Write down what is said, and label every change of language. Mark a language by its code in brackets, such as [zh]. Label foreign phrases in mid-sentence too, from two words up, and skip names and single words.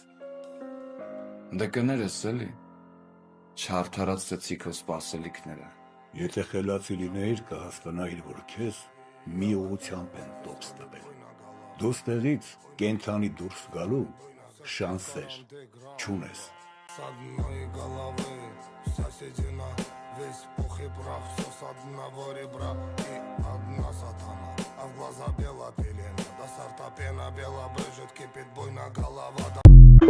[hy] Դե կներես էլի, չարդարացրեցի քո սպասելիքները։ Եթե խելացի լինեիր, կհասկանայիր, որ քեզ մի ուղղությամբ են տոպս տվել։ Դու ստեղից կենթանի դուրս գալու շանսեր չունես։ [ru] Весь пух и прах, все с одного ребра и одна сатана. А в глаза бела пелена, до сорта пена бела брызжет, кипит буйно голова.